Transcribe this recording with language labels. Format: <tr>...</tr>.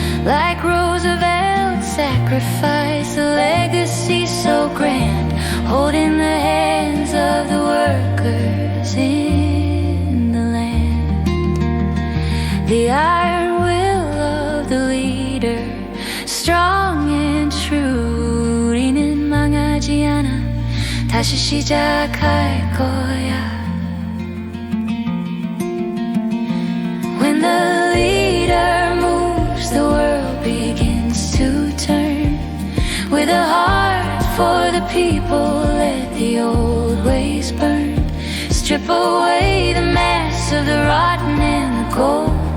<en>Like Roosevelt's sacrifice, a legacy so grand, holding the hands of the workers in the land. The iron will of the leader, strong and true.</en> <ko>우리는 망하지 않아, 다시 시작할 거야.</ko> <en>When the leader moves, the world begins to turn. With a heart for the people, let the old ways burn. Strip away the mass of the rotten and the gold.</en>